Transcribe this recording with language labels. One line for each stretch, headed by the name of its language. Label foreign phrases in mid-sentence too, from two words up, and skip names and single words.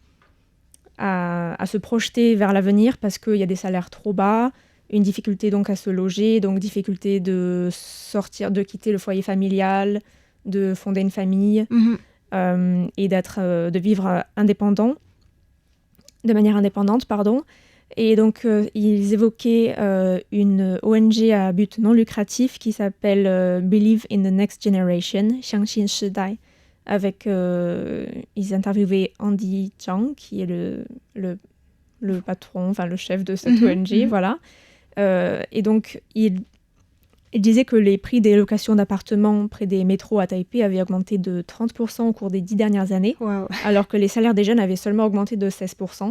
French: projeter vers l'avenir parce qu'il y a des salaires trop bas, une difficulté donc à se loger, donc difficulté de sortir, de quitter le foyer familial, de fonder une famille et de vivre de manière indépendante, pardon. Et donc, ils évoquaient une ONG à but non lucratif qui s'appelle Believe in the Next Generation,
Chinese: 相信世代,
French: avec, ils interviewaient Andy Zhang, qui est le patron, enfin le chef de cette ONG, voilà. Et donc, il disait que les prix des locations d'appartements près des métros à Taipei avaient augmenté de 30% au cours des 10 dernières années, alors que les salaires des jeunes avaient seulement augmenté de 16%.